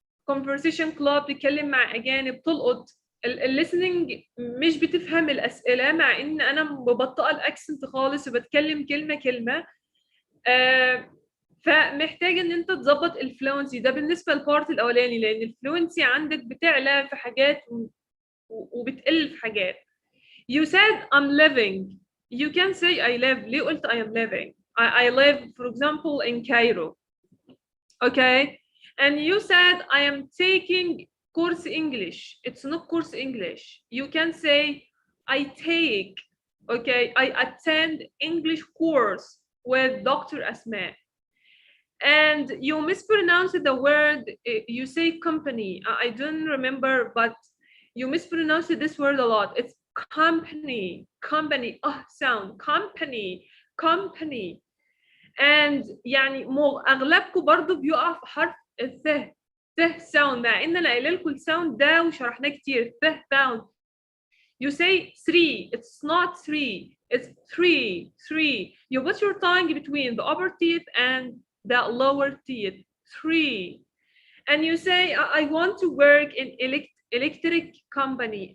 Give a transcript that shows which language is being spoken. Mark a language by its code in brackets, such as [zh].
[ar] conversation club تتكلم مع أجانب تلقط الليسننج مش بتفهم الأسئلة مع إن أنا مبطئة الأكسنت خالص وبتكلم كلمة كلمة فمحتاج إن أنت تظبط الفلونسي ده بالنسبة للبارت الأولاني لأن الفلونسي عندك بتعلى في حاجات وبتقل في حاجات. [en] You said I'm living. You can say I live. ليه قلت I am living? I live, for example, in Cairo. Okay? And you said I am taking course English. It's not course English. You can say I take, okay, I attend English course with Dr. Asma. And you mispronounced the word, you say company. I don't remember, but you mispronounced this word a lot. It's company, company, sound, company, company. [ar] And يعني اغلبكم برضو بيقع في حرف th sound مع ان انا قايله لكم الساوند ده وشرحناه كتير th sound. [en] You say 3, it's not 3, it's 3. You put your tongue between the upper teeth and the lower teeth. 3. And you say I want to work in electric company.